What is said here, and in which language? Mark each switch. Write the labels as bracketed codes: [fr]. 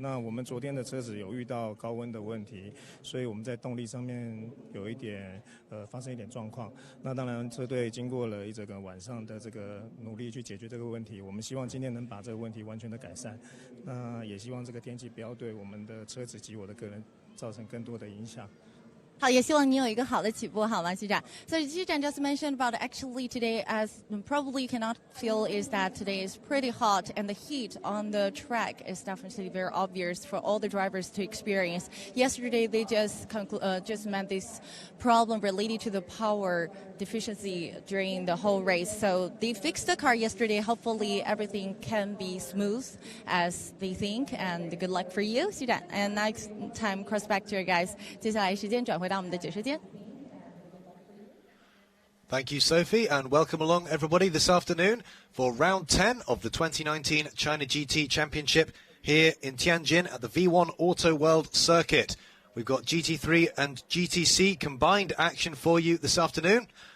[zh] 那我们昨天的车子有遇到高温的问题，所以我们在动力上面有一点发生一点状况。那当然车队经过了一整个晚上的这个努力去解决这个问题，我们希望今天能把这个问题完全的改善。那也希望这个天气不要对我们的车子及我的个人造成更多的影响。好，也希望你有一个好的起步，好吗，西展 [en] ？So Xijan just mentioned about actually today, as probably you cannot feel, is that today is pretty hot and the heat on the track is definitely very obvious for all the drivers to experience. Yesterday they just met this problem related to the power deficiency during the whole race. So they fixed the car yesterday. Hopefully everything can be smooth as they think. And good luck for you, Xijan. And next time, cross back to your guys. [zh] 接下来时间转回到我们的解说间。 [en] Thank you, Sophie, and welcome along everybody this afternoon for round 10 of the 2019 China GT Championship here in Tianjin at the V1 Auto World Circuit. We've got GT3 and GTC combined action for you this afternoon.